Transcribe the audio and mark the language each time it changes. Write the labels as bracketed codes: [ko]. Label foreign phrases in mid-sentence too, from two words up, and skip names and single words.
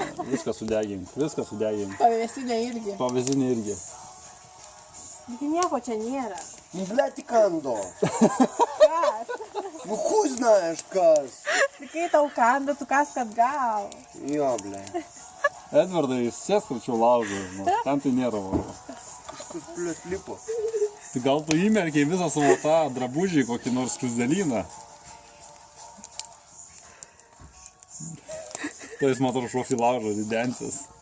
[lt] Viską sudegink. Pavėsinė irgi. Pavyzdinė irgi. Bet nieko čia nėra. [ru] Ну, блядь, и кандо. [lt] Kas? [ru] Ну, хуй знаешь, каз. [lt] Tai kai tau kanda, tu kas kad gal. Jo, блядь. Edvardai, sėsk arčiau laužo, ten tai nėra varo. Kažkas, блядь, lipo. Tai gal tu įmerkiai visą savo tą drabužį, kokį nors skruzdėlyną. Tai jis matau šoks į laužą, ridensis.